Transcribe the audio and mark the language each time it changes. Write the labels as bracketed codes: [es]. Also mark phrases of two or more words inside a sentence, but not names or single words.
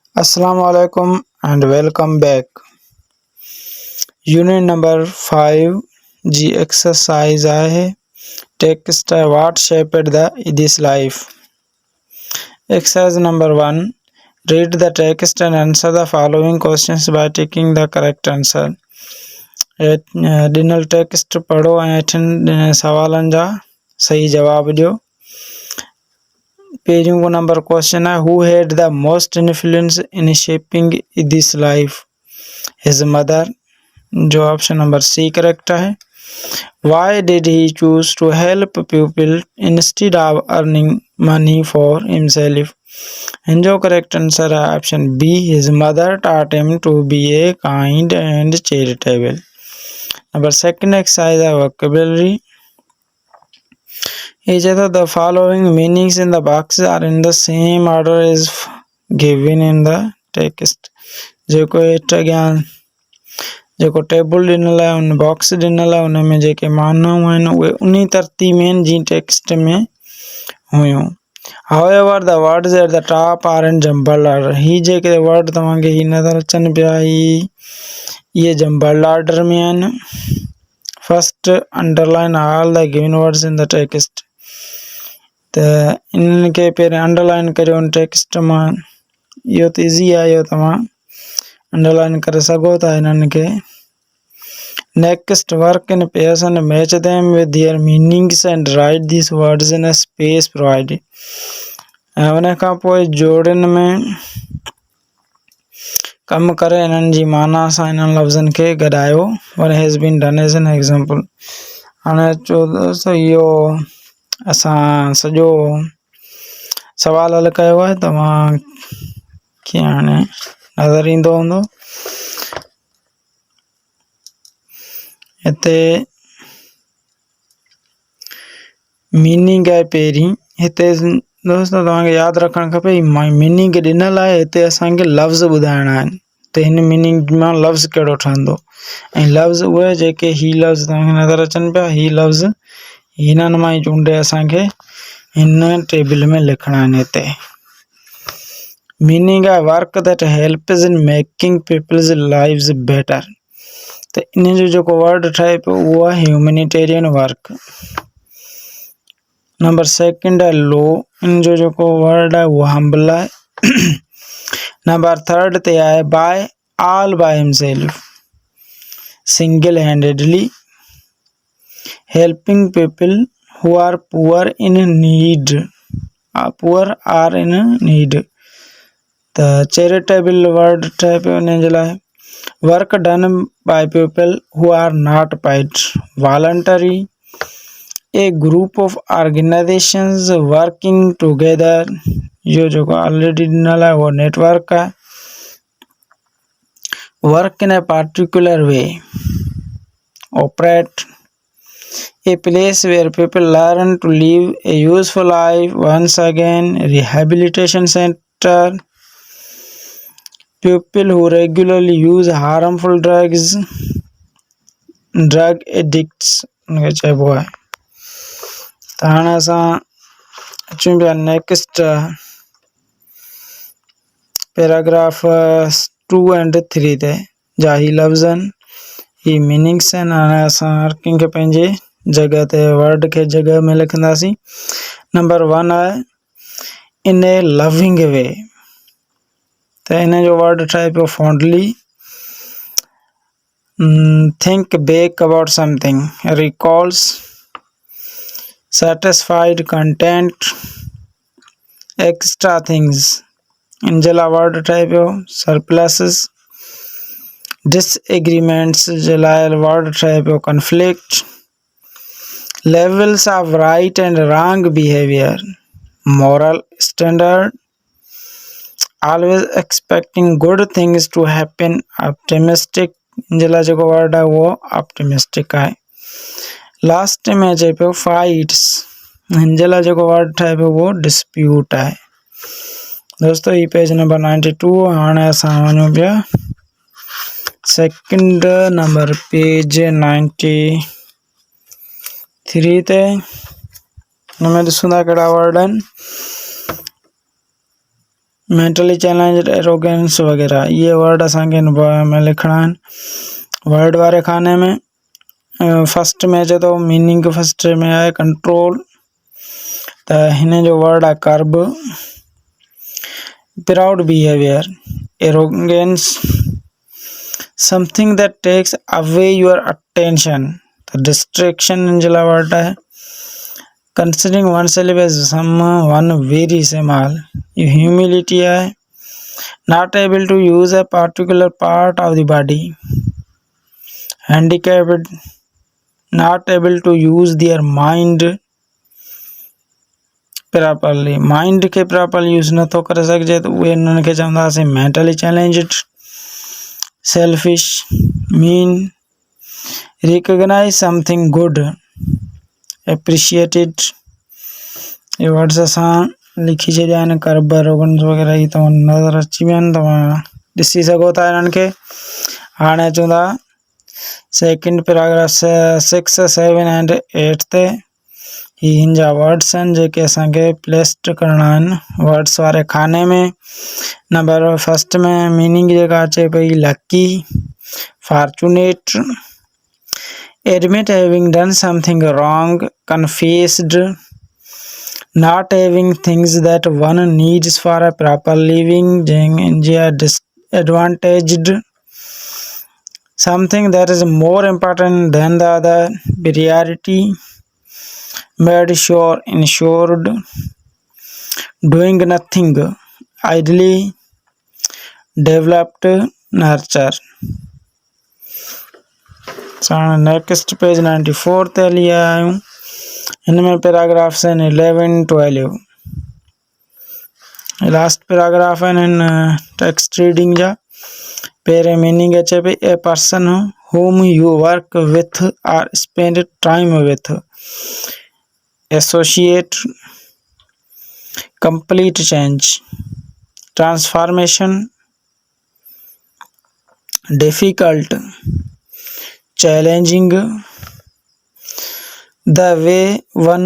[ar] السلام عليكم [en] and welcome back. Unit number 5 जी exercise है text what shaped this life. Exercise number 1 read the text and answer the following questions by ticking the correct answer. [sd] ॾिनल टेक्स्ट पढ़ो ऐं अठनि सवालनि जा सही जवाब ॾियो। पहिरियों नंबर क्वेश्चन है [en] who had the most influence in shaping this life? his mother, [sd] जो ऑप्शन नंबर सी करेक्ट है। [en] why did he choose to help people instead of earning money for himself? जो correct answer है option B, his mother taught him to be a kind and charitable. Number second exercise है vocabulary. Each of the following meanings in the box are in the same order as given in the text. [sd] जेको हेठ अॻियां जेको टेबल ॾिनल आहे उन बॉक्स ॾिनल आहे उनमें जेके मानाऊं आहिनि उहे उन्ही तरतीब में आहिनि जीअं टेक्स्ट में हुयूं। [en] However, the words at the top are in jumbled order. [sd] ही जेके वर्ड तव्हांखे ही नज़र अचनि पिया ये [en] jumbled order [sd] में आहिनि। [en] First, underline all the given words in the text. [sd] त इनके पहिरें अंडरलाइन करियो उन टेक्स्ट मां। इहो त इज़ी आहे, इहो तव्हां अंडरलाइन करे सघो था इन्हनि खे। [en] Next, work in pairs and match them with their meanings and write these words in a space provided. [sd] उन खां पोइ जोड़नि में कम करे इन्हनि जी माना सां इन्हनि लफ़्ज़नि खे गॾायो। [en] What has been done as an example. [sd] हाणे चओ दोस्तो इहो असां सॼो सवाल हल कयो आहे, तव्हांखे हाणे नज़र ईंदो हूंदो। हिते मीनिंग आहे पहिरीं। हिते दोस्त तव्हांखे यादि रखणु खपे मीनिंग ॾिनल आहे, हिते असांखे लफ़्ज़ ॿुधाइणा आहिनि त हिन मीनिंग मां लफ़्ज़ कहिड़ो ठहंदो ऐं लफ़्ज़ उहे जेके ही लफ़्ज़ तव्हांखे नज़र अचनि पिया ही लफ़्ज़ हिननि मां ई चूंडे असांखे हिन टेबल में लिखणा आहिनि। हिते मीनिंग आहे [en] work that helps in making people's lives better. [sd] त इन जो जेको वर्ड ठहे पियो उहो आहे [en] ह्यूमैनिटेरियन वर्क। नंबर सेकंड [sd] है लो, इन जो जेको वर्ड है वो हम्बल है। [en] number third ते है by all by himself, single handedly, helping people who are poor in need, poor are in need. त charitable word [sd] ठहे पियो इन जे लाइ [en] work done by people who are not paid, voluntary, a group of organizations working together, [sd] यो जो ऑलरेडी ॾिनल आहे वो नेटवर्क है। [en] work in a particular way, operate, a place where people learn to live a useful life, once again rehabilitation center, people who regularly use harmful drugs, drug addicts [sd] उनखे चइबो आहे। त हाणे असां अचूं पिया [en] नेक्स्ट पैराग्राफ [sd] 2 एंड 3 ते जा ही लफ़्ज़ आहिनि, ही मीनिंग्स आहिनि। हाणे असां हर कंहिंखे पंहिंजे जॻह ते वर्ड खे जॻह में लिखंदासीं। नंबर 1 आहे [en] इन ए लविंग वे, [sd] त इन जो वर्ड ठहे पियो फॉन्डली। [en] think back about something, recalls, satisfied, content, extra things, [sd] इन जे लाइ वर्ड ठहे पियो [en] surpluses, disagreements [sd] जे लाइ वर्ड ठहे पियो [en] conflict, levels of right and wrong behavior, moral standard, always expecting good things to happen, optimistic, [sd] इन जे लाइ जेको वर्ड आहे वो [en] optimistic आहे। [sd] लास्ट में अचे पियो फाइट्स, हिन जे लाइ जेको वर्ड ठहे पियो वो डिस्प्यूट आहे। दोस्तों ही पेज नंबर 92। हाणे असां वञूं पिया [en] सेकंड नंबर [sd] पेज 93 ते। हिन में ॾिसूं था कहिड़ा वर्ड आहिनि। [en] मेंटली चैलेंज्ड, [sd] एरोगेंस वगैरह ये वर्ड असांखे हिन पोयम में लिखणा आहिनि। वर्ड वारे खाने में फर्स्ट में अचे थो मीनिंग, फर्स्ट में आहे कंट्रोल, त हिन जो वर्ड आहे कर्ब। [en] proud behavior, arrogance, something that takes away your attention, [sd] त डिस्ट्रैक्शन इन जे लाइ वर्ड आहे। [en] considering one self as someone very small, [sd] ये ह्यूमिलिटी है। [en] not able to use a particular part of the body, handicapped, not able to use their mind properly, माइंड के प्रॉपर यूज [sd] न तो करे सघिजे त उहे उन्हनि खे चवंदासीं [en] mentally challenged. selfish, mean, recognize something good, [sd] एप्रिशिएटेड, ये वर्ड्स असां लिखी छॾिया आहिनि। कर्ब, एरोगेंस वग़ैरह ही तव्हां नज़र अची विया आहिनि, तव्हां ॾिसी सघो था इन्हनि खे। हाणे अचूं था सेकेंड पैराग्राफ 6, 7 एंड 8 ते। ही हिन जा वर्ड्स आहिनि जेके असांखे प्लेस्ड करणा आहिनि वर्ड्स वारे खाने में। नंबर फर्स्ट में मीनिंग जेका अचे पई [en] लकी, फॉर्चुनेट, [sd] admit [en] having done something wrong, confessed, not having things that one needs for a proper living, disadvantaged, something that is more important than the other, priority, made sure, ensured, doing nothing, idly, developed, nurture। नेक्स्ट पेज [sd] 94 ते लिया आहियूं। इनमें पैराग्राफ्स आहिनि 11, 12। लास्ट पैराग्राफ आहिनि इन [en] टेक्स्ट रीडिंग [sd] जा। पहिरें मीनिंग अचे पई [en] a person whom you work with or spend time with, associate, complete change, transformation, difficult, challenging, the way one